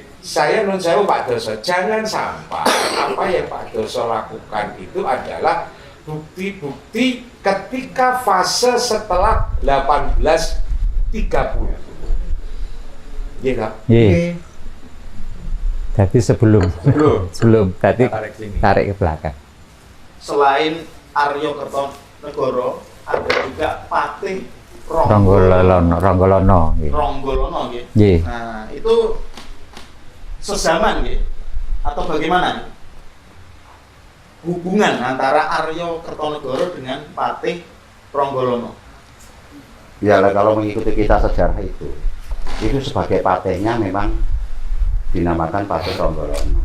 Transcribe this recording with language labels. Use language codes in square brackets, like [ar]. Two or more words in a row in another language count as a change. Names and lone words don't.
[id] Saya [jv] nun sewu [id] Pak Doso, jangan sampai apa yang Pak Doso lakukan itu adalah bukti-bukti ketika fase setelah 1830. Iya kan? Iya. Jadi sebelum tadi tarik ke belakang. Selain Aryo Kertonegoro, ada juga Patih Ronggolono nggih. Ronggolono nggih. Nggih. Nah, itu sezaman nggih atau bagaimana? Hubungan antara Aryo Kertonegoro dengan Patih Ronggolono. Ya, kalau mengikuti kita sejarah itu sebagai patihnya memang dinamakan Patih Ronggolono.